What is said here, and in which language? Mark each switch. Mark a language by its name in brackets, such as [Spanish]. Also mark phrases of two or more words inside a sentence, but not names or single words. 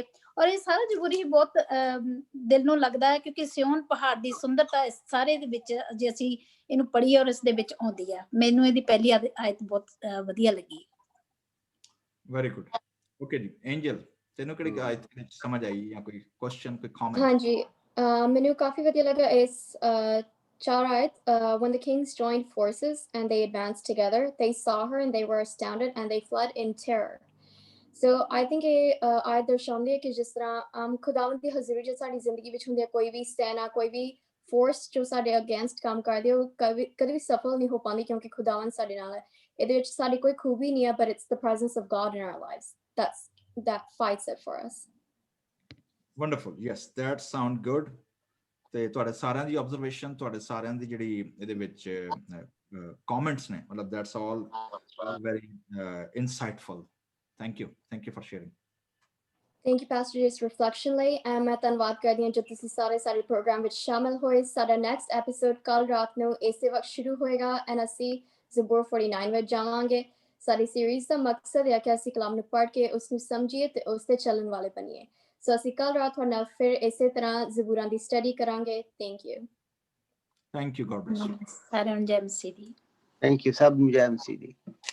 [Punjabi] ਔਰ ਇਹ ਸਾਰਾ ਜ਼ਬੂਰ ਹੀ ਬਹੁਤ ਦਿਲ ਨੂੰ ਲੱਗਦਾ ਹੈ ਕਿਉਂਕਿ ਸਿਓਨ ਪਹਾੜ ਦੀ ਸੁੰਦਰਤਾ ਇਸ ਸਾਰੇ ਦੇ ਵਿੱਚ ਜੇ ਅਸੀਂ ਇਹਨੂੰ ਪੜ੍ਹੀਏ ਔਰ ਇਸ ਦੇ ਵਿੱਚ ਆਉਂਦੀ ਹੈ। ਮੈਨੂੰ ਇਹਦੀ ਪਹਿਲੀ ਆਇਤ ਬਹੁਤ ਵਧੀਆ ਲੱਗੀ। [English] very good. [Punjabi] ਓਕੇ ਜੀ, ਐਂਜਲ ਤੈਨੂੰ ਕਿਹੜੀ ਆਇਤ ਵਿੱਚ ਸਮਝ ਆਈ ਜਾਂ ਕੋਈ ਕੁਐਸਚਨ, ਕੋਈ ਕਮੈਂਟ? ਹਾਂਜੀ, ਮੈਨੂੰ ਕਾਫੀ ਵਧੀਆ ਲੱਗਾ ਇਸ 4 ਆਇਤ। [English] When the kings joined forces and they advanced together, they saw her and they were astounded and they fled in terror। So I think [Punjabi] ਇਹ ਆਇਤ ਦਰਸਾਉਂਦੀ ਹੈ ਕਿ ਜਿਸ ਤਰ੍ਹਾਂ ਖੁਦਾਵੰਦ ਦੀ ਹਜ਼ੂਰੀ ਜੋ ਸਾਡੀ ਜ਼ਿੰਦਗੀ ਵਿੱਚ ਹੁੰਦੀ ਹੈ, ਕੋਈ ਵੀ ਸੈਨਾ, ਕੋਈ ਵੀ ਫੋਰਸ ਜੋ ਸਾਡੇ ਅਗੇਂਸਟ ਕੰਮ ਕਰਦੀ ਹੈ ਉਹ ਕਦੇ ਵੀ ਸਫਲ ਨਹੀਂ ਹੋ ਪਾਉਂਦੀ ਕਿਉਂਕਿ ਖੁਦਾਵੰਦ ਸਾਡੇ ਨਾਲ ਹੈ। ਇਹਦੇ ਵਿੱਚ ਸਾਡੀ ਕੋਈ ਖੂਬੀ ਨਹੀਂ ਹੈ, [English] but it's the presence of God in our lives। that fights it for us. Wonderful yes that sound good [Punjabi] ਤੇ ਤੁਹਾਡੇ ਸਾਰਿਆਂ ਦੀ ਆਬਜ਼ਰਵੇਸ਼ਨ ਤੁਹਾਡੇ ਸਾਰਿਆਂ ਦੀ ਜਿਹੜੀ ਇਹਦੇ ਵਿੱਚ ਕਮੈਂਟਸ ਨੇ ਮਤਲਬ [English] that's all very insightful thank you for sharing Thank you, [Punjabi] Pastor Jace, reflection ਲਈ and ਮੈਂ ਧੰਨਵਾਦ ਕਰਦੀ ਹਾਂ ਜੋ ਤੁਸੀਂ ਸਾਰੇ ਸਾਡੇ ਪ੍ਰੋਗਰਾਮ ਵਿੱਚ ਸ਼ਾਮਿਲ ਹੋਏ ਸਾਡਾ [English] next episode [Punjabi] ਕੱਲ ਰਾਤ ਨੂੰ ਇਸੇ ਵਕਤ ਸ਼ੁਰੂ ਹੋਏਗਾ and ਅਸੀਂ ਜ਼ਬੂਰ 49 ਵਿੱਚ ਜਾਵਾਂਗੇ ਸਾਡੀ ਸੀਰੀਜ਼ ਦਾ ਮਕਸਦ ਹੈ ਕਿ ਅਸੀਂ ਕਲਾਮ ਨੂੰ ਪੜ੍ਹ ਕੇ ਉਸ ਨੂੰ ਸਮਝੀਏ ਤੇ ਉਸ ਤੇ ਚੱਲਣ ਵਾਲੇ ਬਣੀਏ ਸੋ ਅਸੀਂ ਕੱਲ ਰਾਤ ਤੁਹਾਡੇ ਨਾਲ ਫਿਰ ਇਸੇ ਤਰ੍ਹਾਂ ਜ਼ਬੂਰਾਂ ਦੀ ਸਟੱਡੀ ਕਰਾਂਗੇ [English] thank you God bless you [Punjabi] ਸਾਰਿਆਂ ਨੂੰ ਜੈ ਮਸੀਹ ਦੀ [English] thank you [Punjabi] ਸਭ ਨੂੰ ਜੈ ਮਸੀਹ ਦੀ